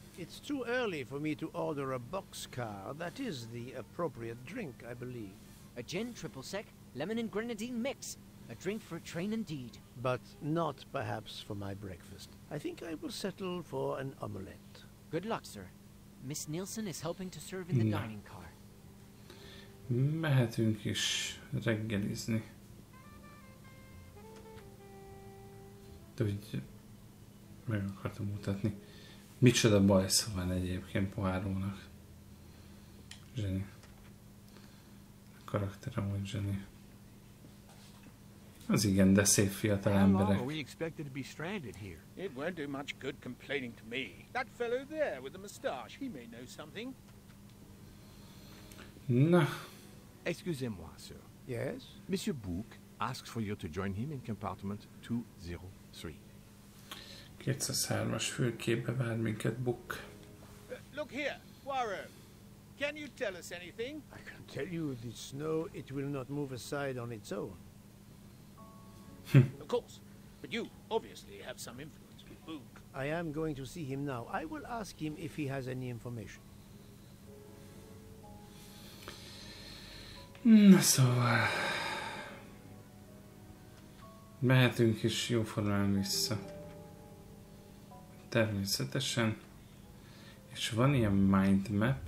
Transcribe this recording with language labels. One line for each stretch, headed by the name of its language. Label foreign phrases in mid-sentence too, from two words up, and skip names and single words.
English: It's too early for me to order a boxcar. That is the appropriate drink, I believe. A gin triple sec, lemon and grenadine mix. A drink for a train indeed. But not perhaps for my breakfast. I think I will settle for an omelette. Good luck, sir. Miss Nielsen is helping to serve in the dining car.
Hungarian: Mehetünk is reggelizni. De úgy meg akartam mutatni. Micsoda bajsza van egyébként Poirottnak. Zseni. A karakterem úgy zseni. Az igen, de szép fiatal emberek.
English: It won't do much good complaining to me. That fellow there with the moustache, he may know something.
Hungarian: Na.
French: Excusez-moi, sir.
English: Yes? Monsieur Bouc asks for you to join him in compartment 203.
Hungarian: 203-as fülkébe vár minket Book.
English: Look here, Poirot. Can you tell us anything? I can tell you the snow, it will not move aside on its own. Of course. But you obviously have some influence with Book. I am going to see him now. I will ask him if he has any information.
Hungarian: Na szóval... Mehetünk is jóformán vissza. Természetesen. És van ilyen mindmap.